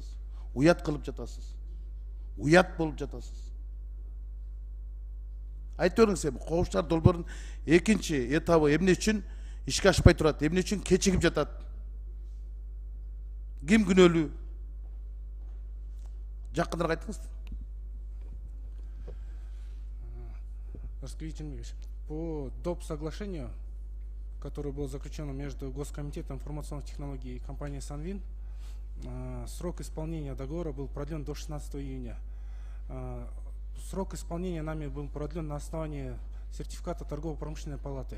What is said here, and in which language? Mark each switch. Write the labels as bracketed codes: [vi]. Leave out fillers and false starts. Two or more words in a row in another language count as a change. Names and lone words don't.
[ky] Уят кылып жатасыз. Уят болуп жатасыз. Айтып бериңиз, Коопшар долбоорунун экинчи этабы эмне үчүн ишке ашпай турат? Эмне үчүн кечигип жатат? Ким күнөөлүү? Жакыныраак айтыңыз. [ru] По доп. Соглашению, которое было заключено между Госкомитетом информационных технологий и компанией Санвин, срок исполнения договора был продлен до 16 июня. Срок исполнения нами был продлен на основании сертификата торгово-промышленной палаты.